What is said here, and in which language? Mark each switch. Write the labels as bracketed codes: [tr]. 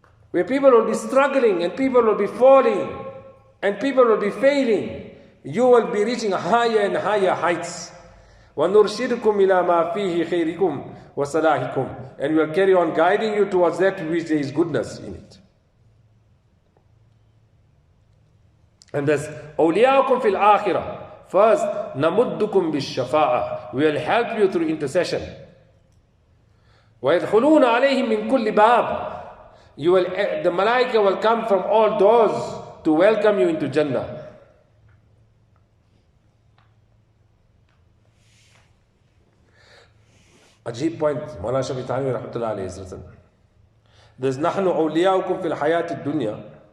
[en] Where people will be struggling and people will be falling and people will be failing, you will be reaching higher and higher heights. [ar] وَنُرْشِدُكُمْ إِلَى مَا فِيهِ خَيْرِكُمْ وَصَلَاحِكُمْ. [en] And we will carry on guiding you towards that which there is goodness in it. And thus, [ar] أَوْلِيَاكُمْ فِي الْآخِرَةِ. [en] First, [ar] نَمُدُّكُمْ بِالشَّفَاءَةِ. [en] We will help you through intercession. [ar] وَيَدْخُلُونَ عَلَيْهِمْ مِنْ كُلِّ بَابٍ. [en] The malaika will come from all doors to welcome you into Jannah. Ajib point, Mawlana Shafi Thanwi rahmatullah alayhi has written. There's [ar] نَحْنُ أَوْلِيَاؤُكُمْ فِي الْحَيَاةِ الدُّنْيَا.